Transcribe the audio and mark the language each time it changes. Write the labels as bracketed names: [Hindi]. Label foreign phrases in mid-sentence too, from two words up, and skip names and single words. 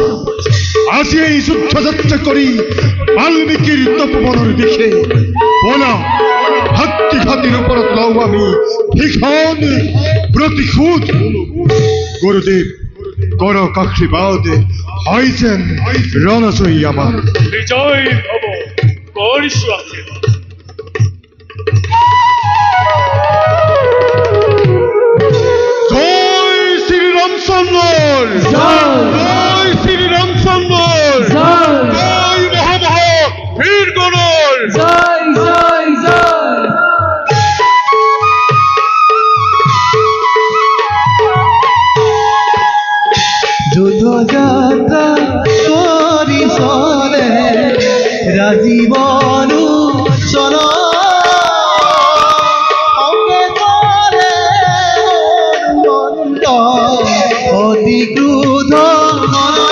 [Assamese] আজি এই যুদ্ধযাত্ৰা কৰি বাল্মীকিৰ তপোবনৰ দিশে বলা ভাতৃঘাতীৰ ওপৰত লওঁ আমি ভীষণ প্ৰতিশোধ। গুৰুদেৱ, কৰক আশীৰ্বাদ, হয় যেন ৰণজয়ী আমাৰ। বিজয় হব, কৰিছো আশীৰ্বাদ। জয় শ্রী রামচন্দ্র, জয় শ্রী রামচন্দ্র, জয় মহামহা বীর গণর। যুদ্ধযাত্রা করি চলে রাজীবনু চল, অঙ্গে করে মন্ত অতি ক্রোধ মন।